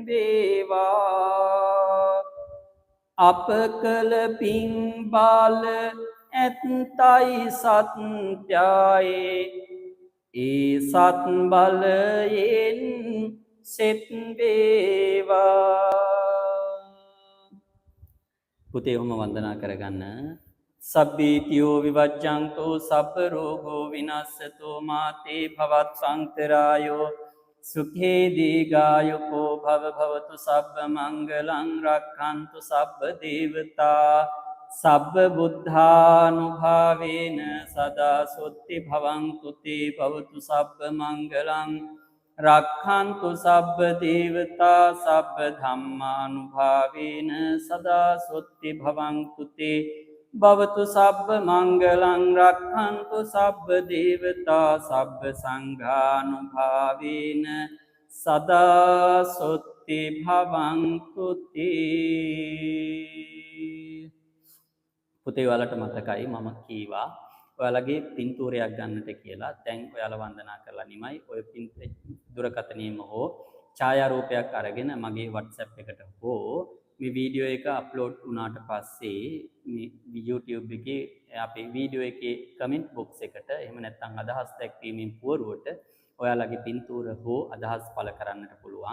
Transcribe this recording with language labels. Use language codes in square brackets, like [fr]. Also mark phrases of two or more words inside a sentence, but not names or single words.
[si] වේවා අප කළ පින් බල ඇත්තයි සත්‍යයි ඒ සත් බලයෙන් සෙත් වේවා පුතේ ඔහොම වන්දනා කරගන්න [pi] සබ්බීතියෝ විවජ්ජන්තෝ සබ්බ රෝගෝ විනස්සතෝ මාතේ භවත් සංතරායෝ සුඛේ දීගායුකෝ භව භවතු සබ්බ මංගලං රක්ඛන්තු සබ්බ දේවතා සබ්බ බුද්ධානුභාවේන සදා සොත්ති භවන්තු තේ භවතු සබ්බ මංගලං රක්ඛන්තු සබ්බ දේවතා සබ්බ ධම්මානුභාවේන සදා සොත්ති භවන්තු තේ භවතු සබ්බ මංගලං රක්ඛන්තු සබ්බ දේවතා සබ්බ සංඝානුභාවේන සදා සොත්ති භවන්තු තේ [si] පුතේ ඔයාලට මතකයි මම කීවා ඔයාලගේ පින්තූරයක් ගන්නට කියලා. දැන් ඔයාලා වන්දනා කරලා නිමයි. ඔය දුරකථනයේම හෝ ඡායාරූපයක් අරගෙන මගේ WhatsApp එකට හෝ මේ වීඩියෝ එක අප්ලෝඩ් වුණාට පස්සේ මේ YouTube එකේ අපේ වීඩියෝ එකේ [en] comment box [si] එකට එහෙම නැත්නම් අදහස් දැක්වීමෙන් පුවරුවට ඔයාලගේ පින්තූර හෝ අදහස් පළ කරන්නට පුළුවන්.